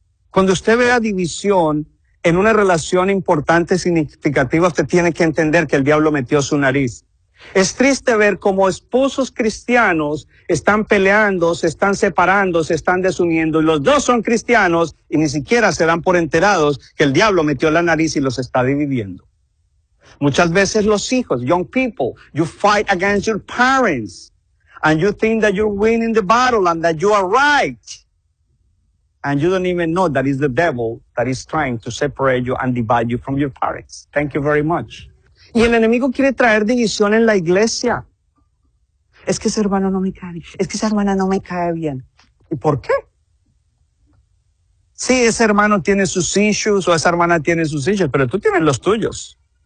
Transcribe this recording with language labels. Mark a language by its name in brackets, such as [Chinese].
[Spanish] Cuando usted vea división en una relación importante, significativa, usted tiene que entender que el diablo metió su nariz. Es triste ver cómo esposos cristianos están peleando, se están separando, se están desuniendo, y los dos son cristianos y ni siquiera se dan por enterados que el diablo metió la nariz y los está dividiendo. Muchas veces los hijos, [English] young people, you fight against your parents and you think that you're winning the battle and that you are right. And you don't even know that is the devil that is trying to separate you and divide you from your parents. Thank you very much. [Spanish] Y el enemigo quiere traer división en la iglesia. Es que ese hermano no me cae bien. Es que esa hermana no me cae bien. ¿Y por qué? Sí, ese hermano tiene sus issues o esa hermana tiene sus issues, pero tú tienes los tuyos.